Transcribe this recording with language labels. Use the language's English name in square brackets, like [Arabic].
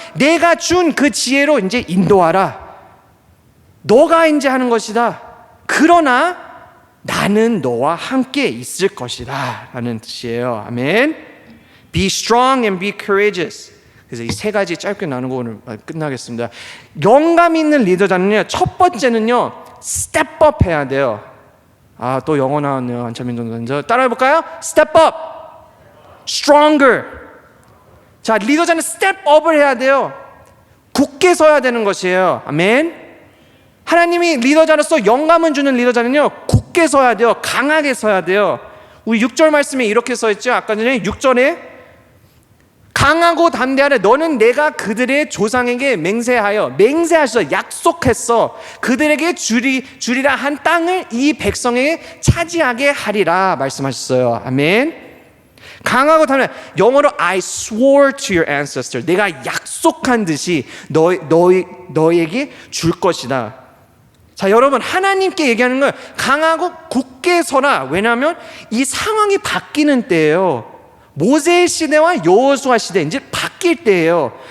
[Korean] 내가 준 그 지혜로 이제 인도하라. 너가 이제 하는 것이다. 그러나 나는 너와 함께 있을 것이다 라는 뜻이에요. 아멘. [English] Be strong and be courageous. [Korean] 그래서 이 세 가지 짧게 나누고 오늘 끝나겠습니다. 영감 있는 리더자는요, 첫 번째는요, step up 해야 돼요. 아, 또 영어 나왔네요. 안차민 전도사. 따라해 볼까요? step up. stronger. 자, 리더자는 step up을 해야 돼요. 굳게 서야 되는 것이에요. 아멘. 하나님이 리더자로서 영감을 주는 리더자는요, 굳게 서야 돼요. 강하게 서야 돼요. 우리 6절 말씀에 이렇게 써 있죠. 아까 전에 6절에 강하고 담대하래. 너는 내가 그들의 조상에게 맹세하셔 약속했어. 그들에게 주리라 한 땅을 이 백성에게 차지하게 하리라 말씀하셨어요. 아멘. 강하고 담대. [English] 영어로 I swore to your ancestor. [Korean] 내가 약속한 듯이 너에게 줄 것이다. 자, 여러분, 하나님께 얘기하는 건 강하고 굳게 서라. 왜냐하면 이 상황이 바뀌는 때예요. 모세의 시대와 여호수아 시대 이제 바뀔 때예요.